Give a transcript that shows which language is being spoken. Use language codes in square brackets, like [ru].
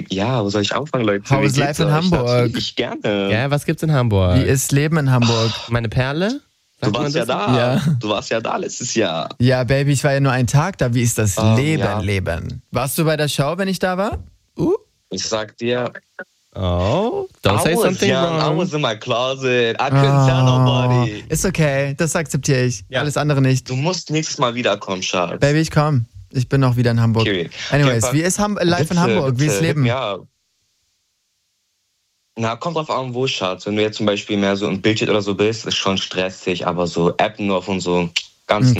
[de] Ja, wo soll ich anfangen, Leute? [en] How is life in Hamburg? [de] Ich gerne. Ja, was gibt's in Hamburg? Wie ist Leben in Hamburg? Oh. Meine Perle? Sag, du warst ja da. Ja. Du warst ja da letztes Jahr. Ja, Baby, ich war ja nur einen Tag da. Wie ist das Leben? Warst du bei der Show, wenn ich da war? Ich sag dir... [en] Oh, don't say something wrong. I was in my closet. I couldn't tell nobody. [de] Ist okay, das akzeptiere ich. Ja. Alles andere nicht. Du musst nächstes Mal wiederkommen, Charles. Baby, ich komm. Ich bin auch wieder in Hamburg. Okay. Anyways, okay, wie ist Life in Hamburg? Bitte, wie ist Leben? Ja. Na, kommt drauf an, wo, Schatz. Wenn du jetzt zum Beispiel mehr so im Bildschirm oder so bist, ist schon stressig, aber so Appen auf und so, ganz okay.